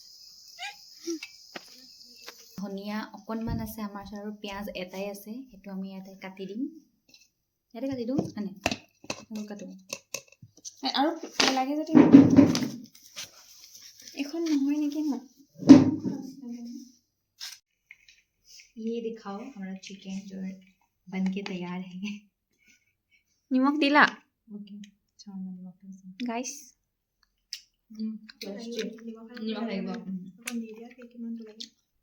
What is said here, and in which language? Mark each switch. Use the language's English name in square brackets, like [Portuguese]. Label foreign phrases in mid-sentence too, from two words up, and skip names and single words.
[Assamese] ধনিয়া অকণমান আছে আমাৰ ওচৰত আৰু পিঁয়াজ এটাই আছে, সেইটো আমি ইয়াতে কাটি দিম। ইয়াতে কাটি দিওঁ মানে কাটো আৰু লাগে যদি এখন নহয় নেকি ন? [Hindi] ये दिखाओ हमारा चिकन जो बन के तैयार है। [Assamese] নিমখ দিলা ओके গাইস? निमक লাগিব।